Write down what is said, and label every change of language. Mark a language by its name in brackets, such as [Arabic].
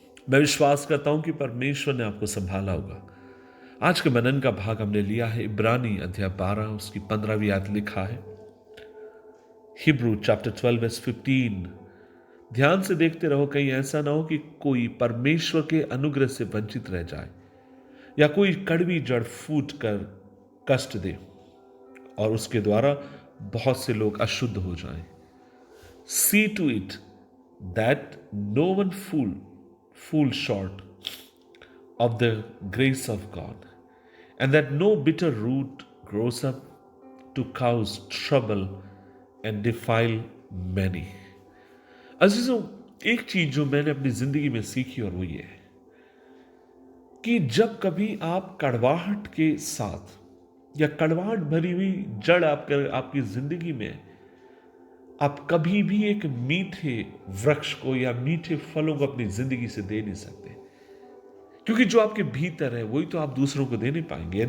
[Hindi] मैं विश्वास करता हूं कि परमेश्वर ने आपको संभाला होगा। आज के मनन का भाग हमने लिया है इब्रानी अध्याय 12 उसकी 15वीं आयत लिखा है हिब्रू चैप्टर 12 वर्स 15। ध्यान से देखते रहो, कहीं ऐसा ना हो कि कोई परमेश्वर के अनुग्रह से वंचित रह जाए या कोई कड़वी जड़ फूट कर कष्ट दे और उसके द्वारा बहुत से लोग अशुद्ध हो जाएं। [English] See to it that no one fall short of the grace of God, and that no bitter root grows up to cause trouble and defile many. [Hindi] अजीजों, एक चीज जो मैंने अपनी जिंदगी में सीखी और वो ये है कि जब कभी आप कड़वाहट के साथ या कड़वाहट भरी हुई जड़ आपकी जिंदगी में, आप कभी भी एक मीठे वृक्ष को या मीठे फलों को अपनी जिंदगी से दे नहीं सकते, क्योंकि जो आपके भीतर है वही तो आप दूसरों को दे नहीं पाएंगे।